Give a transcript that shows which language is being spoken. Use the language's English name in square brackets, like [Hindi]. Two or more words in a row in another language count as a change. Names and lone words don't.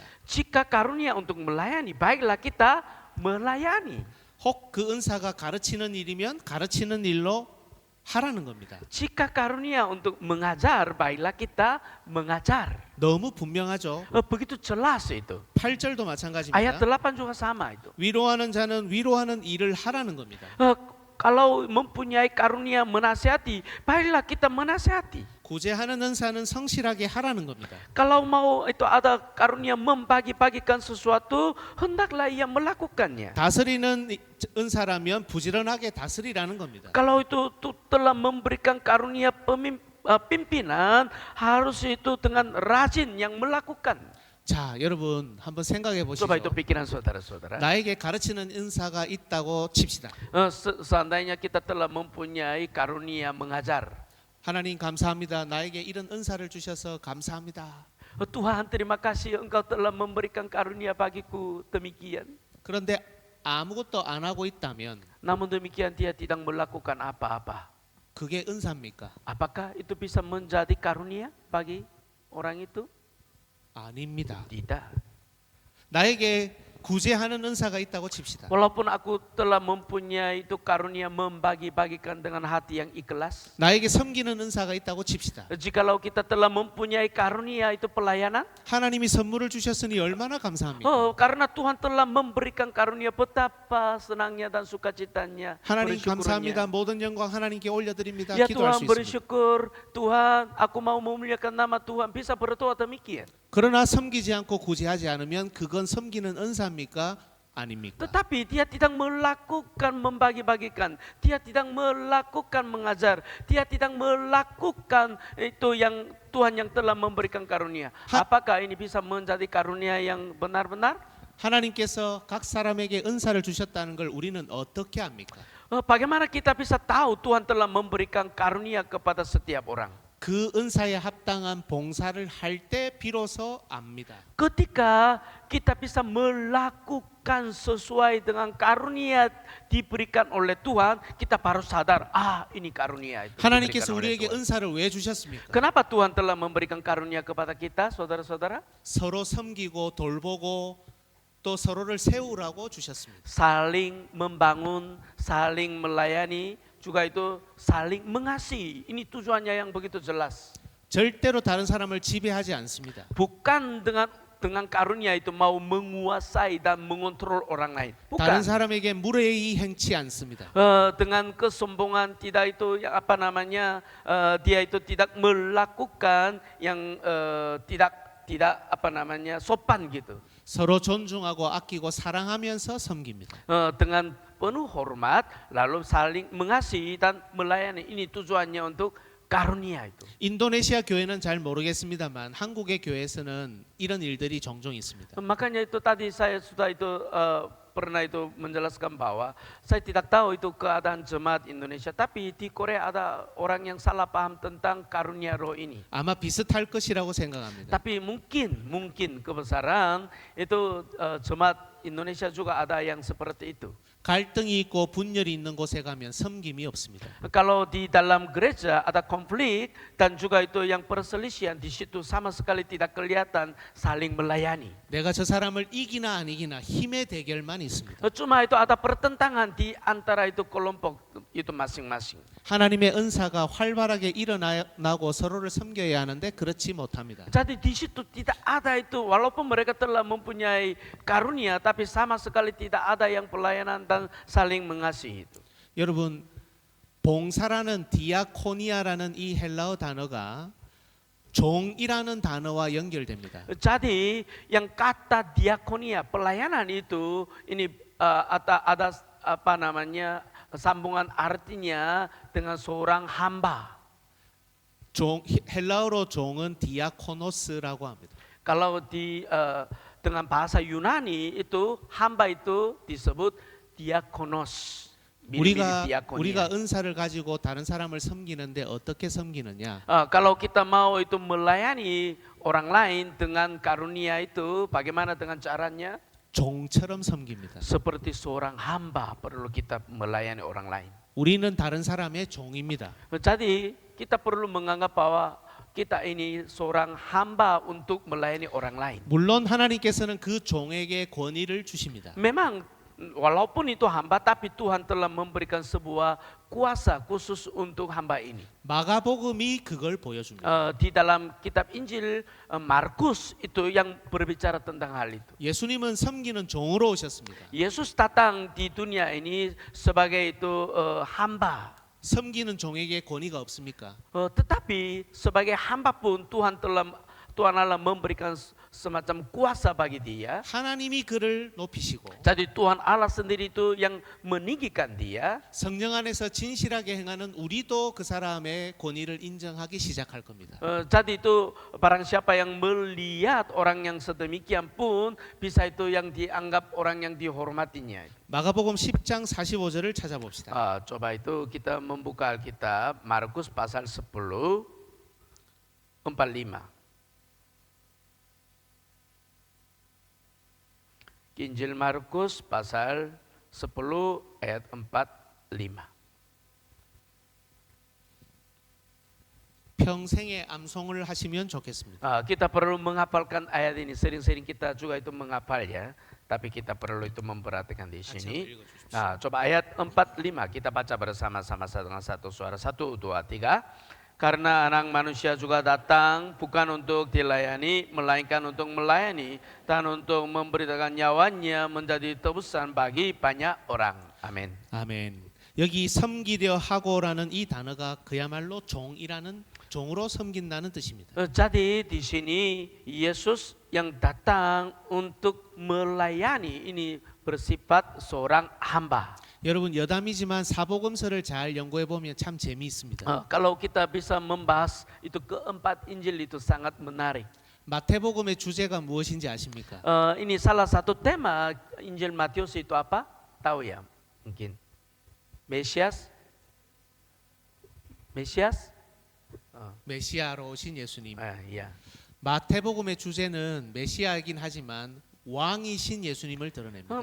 [Indonesian] Jika karunia untuk melayani baiklah kita melayani. [Korean] 혹 그 은사가 가르치는 일이면 가르치는 일로 하라는 겁니다. [Indonesian] Jika karunia untuk mengajar baiklah kita mengajar. [Korean] 너무 분명하죠. [Indonesian] Begitu jelas itu. [Korean] 8절도 마찬가지입니다. [Indonesian] Ayat 8 juga sama itu. [Korean] 위로하는 자는 위로하는 일을 하라는 겁니다. [Indonesian] Kalau mempunyai karunia menasihati, baiklah kita menasihati. [Korean] 구제하는 은사는 성실하게 하라는 겁니다. [Indonesian] Kalau mau itu ada karunia membagi-bagikan sesuatu, hendaklah ia melakukannya. [Korean] 다스리는 은사라면 부지런하게 다스리라는 겁니다. [Indonesian] Kalau itu telah memberikan karunia pimpinan, harus itu dengan rajin yang melakukan. [Korean] 자, 여러분 한번 생각해 보시죠. [Indonesian] Coba itu pikiran saudara-saudara. [Korean] 나에게 가르치는 은사가 있다고 칩시다. [Indonesian] Seandainya kita telah mempunyai karunia mengajar. [Korean] 하나님 감사합니다. 나에게 이런 은사를 주셔서 감사합니다. [Indonesian] Tuhan terima kasih engkau telah memberikan karunia bagiku demikian. [Korean] 그런데 아무것도 안 하고 있다면 [Indonesian] Namun demikian dia tidak melakukan apa-apa. [Korean] 그게 은사입니까? [Indonesian] Apakah itu bisa menjadi karunia bagi orang itu? [Korean] 아닙니다. [Indonesian] Tidak. [Korean] 나에게 구제하는 은사가 있다고 칩시다. [Indonesian] Walaupun aku telah mempunyai itu karunia membagi-bagikan dengan hati yang ikhlas. [Korean] 나에게 섬기는 은사가 있다고 칩시다. [Indonesian] Jikalau kita telah mempunyai karunia itu pelayanan. [Korean] 하나님이 선물을 주셨으니 얼마나 감사합니까? [Indonesian] Karena Tuhan telah memberikan karunia betapa senangnya dan sukacitanya. [Korean] 하나님 감사합니다. [Indonesian] bersyukurnya. [Korean] 모든 영광 하나님께 올려드립니다. [Indonesian] Ya [Korean] 기도할 [Indonesian] Tuhan [Korean] 수 있습니다. [Indonesian] bersyukur, Tuhan aku mau memuliakan nama Tuhan, bisa berdoa demikian. [Korean] 그러나 섬기지 않고 구제하지 않으면 그건 섬기는 은사입니까? 아닙니까? [Indonesian] Tetapi dia tidak melakukan membagi-bagikan, dia tidak melakukan mengajar, dia tidak melakukan itu yang Tuhan yang telah memberikan karunia. Apakah ini bisa menjadi karunia yang benar-benar? [Korean] 하나님께서 각 사람에게 은사를 주셨다는 걸 우리는 어떻게 압니까? [Indonesian] Bagaimana kita bisa tahu Tuhan telah memberikan karunia kepada setiap orang? [Korean] 그 그 은사에 합당한 봉사를 할 때 비로소 압니다. [Indonesian] Ketika kita bisa melakukan sesuai dengan karunia diberikan oleh Tuhan, kita baru sadar, ini karunia itu. [Korean] 하나님께서 [Indonesian] diberikan oleh [Korean] 우리에게 [Indonesian] Tuhan. [Korean] 은사를 왜 주셨습니까? [Indonesian] Kenapa Tuhan telah memberikan karunia kepada kita, saudara-saudara? [Korean] 서로 섬기고 돌보고 또 서로를 세우라고 주셨습니다. [Indonesian] Saling membangun, saling melayani, juga itu saling mengasihi. Ini tujuannya yang begitu jelas. [Korean] 절대로 다른 사람을 지배하지 않습니다. [Indonesian] Bukan dengan karunia itu mau menguasai dan mengontrol orang lain. [Korean] 다른 [Indonesian] Bukan. [Korean] 사람에게 무례히 행치 않습니다. [Indonesian] Dengan kesombongan tidak itu yang apa namanya dia itu tidak melakukan yang tidak apa namanya sopan gitu. [Korean] 서로 존중하고 아끼고 사랑하면서 섬깁니다. [Indonesian] Dengan penuh hormat lalu saling mengasihi dan melayani. Ini tujuannya untuk karunia itu. [Korean] 인도네시아 교회는 잘 모르겠습니다만 한국의 교회에서는 이런 일들이 종종 있습니다. [Indonesian] Makanya itu tadi saya sudah itu pernah itu menjelaskan bahwa saya tidak tahu itu keadaan jemaat Indonesia, tapi di Korea ada orang yang salah paham tentang karunia roh ini. [Korean] 아마 비슷할 것이라고 생각합니다. [Indonesian] Tapi mungkin kebesaran itu jemaat Indonesia juga ada yang seperti itu. [Korean] 갈등이 있고 분열이 있는 곳에 가면 섬김이 없습니다. [Indonesian] Kalau di dalam gereja ada konflik dan juga itu yang perselisihan, di situ sama sekali tidak kelihatan saling melayani. [Korean] 내가 저 사람을 이기나 안 이기나 힘의 대결만 있습니다. [Indonesian] Cuma itu ada pertentangan di antara itu kelompok itu masing-masing. [Korean] 하나님의 은사가 활발하게 일어나고 서로를 섬겨야 하는데 그렇지 못합니다. [Indonesian] Jadi di situ tidak ada itu, walaupun mereka telah mempunyai karunia, tapi sama sekali tidak ada yang pelayanan dan saling mengasihi itu. [Korean] 여러분, 봉사라는 디아코니아라는 이 헬라어 단어가 종이라는 단어와 연결됩니다. [Indonesian] Jadi yang kata diakonia pelayanan itu ini ada apa namanya sambungan artinya dengan seorang hamba. [Korean] 헬라어로 종은 디아코노스라고 합니다. [Indonesian] Kalau dengan bahasa Yunani itu hamba itu disebut diakonos. [Korean] 우리가 은사를 가지고 다른 사람을 섬기는데 어떻게 섬기느냐? [Indonesian] Kalau kita mau itu melayani orang lain dengan karunia itu, bagaimana dengan caranya? [Korean] 종처럼 섬깁니다. [Indonesian] Seperti seorang hamba perlu kita melayani orang lain. [Korean] 우리는 다른 사람의 종입니다. [Indonesian] Jadi kita perlu menganggap bahwa kita ini seorang hamba untuk melayani orang lain. [Korean] 물론 하나님께서는 그 종에게 권위를 주십니다. [Indonesian] Memang walaupun itu hamba, tapi Tuhan telah memberikan sebuah kuasa khusus untuk hamba ini. [Korean] 마가복음이 그걸 보여줍니다. [Indonesian] Di dalam kitab Injil Markus itu yang berbicara tentang hal itu. [Korean] 예수님은 섬기는 종으로 오셨습니다. [Indonesian] Yesus datang di dunia ini sebagai itu hamba. [Korean] 섬기는 종에게 권위가 없습니까? [Indonesian] Tetapi sebagai hamba pun Tuhan Allah memberikan semacam kuasa bagi dia. [Korean] 하나님이 그를 높이시고 [Indonesian] Jadi Tuhan Allah sendiri itu yang meninggikan dia. [Korean] 성령 안에서 진실하게 행하는 우리도 그 사람의 권위를 인정하기 시작할 겁니다. [Indonesian] Jadi itu barang siapa yang melihat orang yang sedemikian pun bisa itu yang dianggap orang yang dihormatinya. [Korean] 마가복음 10장 45절을 찾아봅시다. [Indonesian] Coba itu kita membuka Alkitab Markus pasal 10 45. Injil Markus pasal 10 ayat 45. [Korean] 평생에 암송을 하시면 좋겠습니다. [Indonesian] Kita perlu menghafalkan ayat ini. Sering-sering kita juga itu menghafal ya. Tapi kita perlu itu memperhatikan di sini. Coba ayat 45 kita baca bersama-sama dengan satu suara. 1, 2, 3. Karena anak manusia juga datang bukan untuk dilayani, melainkan untuk melayani dan untuk memberitakan nyawanya menjadi tebusan bagi banyak orang. Amin. [Korean] 아멘. 여기 섬기려 하고라는 이 단어가 그야말로 종으로 섬긴다는 뜻입니다. [Indonesian] Jadi di sini Yesus yang datang untuk melayani ini bersifat seorang hamba. [Korean] 여러분 여담이지만 사복음서를 잘 연구해 보면 참 재미있습니다. [Indonesian] Kalau kita bisa membahas itu keempat Injil itu sangat menarik. [Korean] 마태복음의 주제가 무엇인지 아십니까? [Indonesian] Ini salah satu tema Injil Matius itu apa? Tahu ya? Mungkin. Mesias? [Korean] 메시아로 오신 예수님. [Indonesian] Ya. [Korean] 마태복음의 주제는 메시아이긴 하지만 왕이신 예수님을 드러냅니다.